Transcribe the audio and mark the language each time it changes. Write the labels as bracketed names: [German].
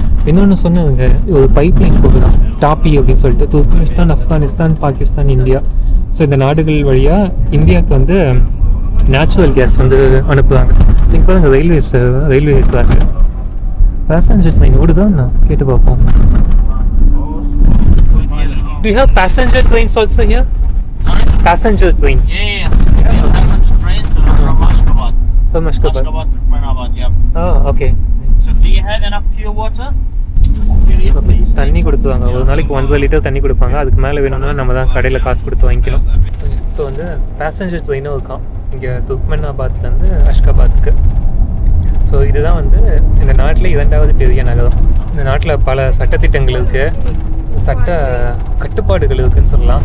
[Tamil] இன்னொன்று சொன்னதுங்க, ஒரு பைப்லைன் போகுதான் டாப்பி அப்படின்னு சொல்லிட்டு Turkmenistan, Afghanistan, Pakistan, India. So இந்த நாடுகள் வழியாக இந்தியாவுக்கு வந்து நேச்சுரல் கேஸ் வந்து அனுப்புகிறாங்க. இங்கே பாருங்க ரயில்வே இருக்கிறாங்க. பேசஞ்சர் ட்ரெயின் ஓடுதான், கேட்டு பார்ப்போம். [English] Do you have passenger trains also here? Sorry? Passenger trains. Yeah. Passenger trains from Ashgabat. From Ashgabat. Ashgabat, Turkmenabad, yeah. Oh, okay. So do you have enough pure water? [Tamil] தண்ணி கொடுத்துவாங்க. ஒரு நாளைக்கு 1.5 litre தண்ணி கொடுப்பாங்க. அதுக்கு மேலே வேணும்னா நம்ம தான் கடையில் காசு கொடுத்து வாங்கிக்கணும். ஸோ வந்து பேசஞ்சர் ட்ரெயினும் இருக்கான் இங்கே துர்க்மெனாபாத்லேருந்து அஷ்காபாத்துக்கு. ஸோ இதுதான் வந்து இந்த நாட்டில் 2வது பெரிய நகரம். இந்த நாட்டில் பல சட்டத்திட்டங்கள் இருக்குது, சட்ட கட்டுப்பாடுகள் இருக்குதுன்னு சொல்லலாம்.